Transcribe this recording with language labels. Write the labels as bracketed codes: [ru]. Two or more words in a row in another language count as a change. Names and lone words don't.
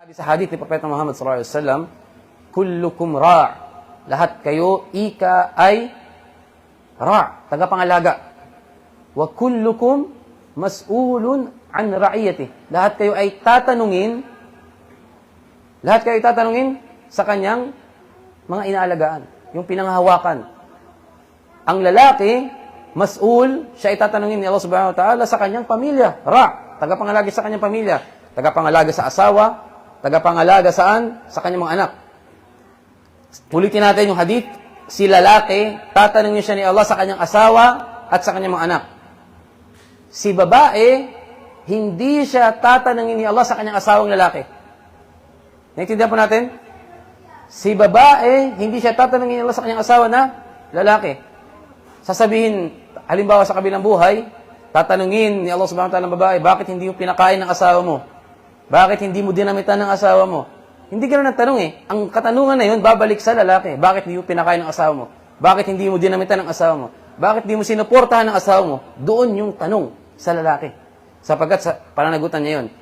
[tl] Sa hadith ni Propeta Muhammad [ar] صلى الله عليه وسلم, كلكم راع'. [tl] Lahat kayo ika ay ra', tagapangalaga. [ar] وكلكم مسؤول عن رعيته. [tl] Lahat kayo ay tatanungin sa kanyang mga inaalagaan, yung pinanghahawakan. Ang lalaki, mas'ul, siya ay tatanungin ni Allah [ar] سبحانه وتعالى [tl] sa kanyang pamilya. Ra', tagapangalaga sa kanyang pamilya. Tagapangalaga sa asawa, tagapangalaga saan? Sa kanyang mga anak. Ulitin natin yung hadith. Si lalaki, tatanungin siya ni Allah sa kanyang asawa at sa kanyang mga anak. Si babae, hindi siya tatanungin ni Allah sa kanyang asawang lalaki. Naintindihan po natin? Si babae, hindi siya tatanungin ni Allah sa kanyang asawa na lalaki. Sasabihin, halimbawa sa kabilang buhay, tatanungin ni Allah [ar] سبحانه وتعالى [tl] ng babae, bakit hindi mo pinakain ng asawa mo? Bakit hindi mo dinamitan ng asawa mo? Hindi ganoon ang tanong eh. Ang katanungan na yun, babalik sa lalaki. Bakit hindi mo pinakain ng asawa mo? Bakit hindi mo dinamitan ng asawa mo? Bakit hindi mo sinuportahan ng asawa mo? Doon yung tanong sa lalaki. Sapagkat sa pananagutan niya yun.